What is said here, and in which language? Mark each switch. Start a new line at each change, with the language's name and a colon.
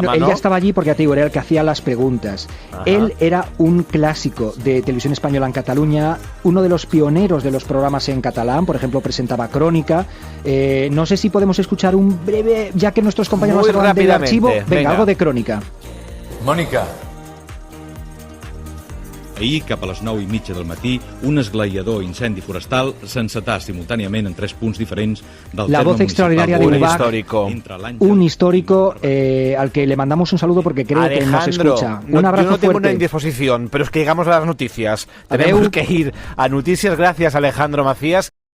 Spanish: bueno, él ya estaba allí porque, te digo, era el que hacía las preguntas. Él era un clásico de Televisión Española en Cataluña, uno de los pioneros de los programas en catalán, por ejemplo, presentaba Crónica. No sé si podemos escuchar un breve, ya que nuestros compañeros hablan del archivo. Venga, algo de Crónica.
Catalan: Mònica. Ahir, cap a les 9:30 del matí, un esglaiador incendi forestal s'encetà simultàniament en 3 punts diferents del
Spanish: La voz extraordinaria de Ubach, un histórico al que le mandamos un saludo porque creo que nos escucha. Un abrazo yo no tengo fuerte. una indisposición, pero es que llegamos a las noticias. Tenemos que ir a noticias. Gracias, Alejandro Macías.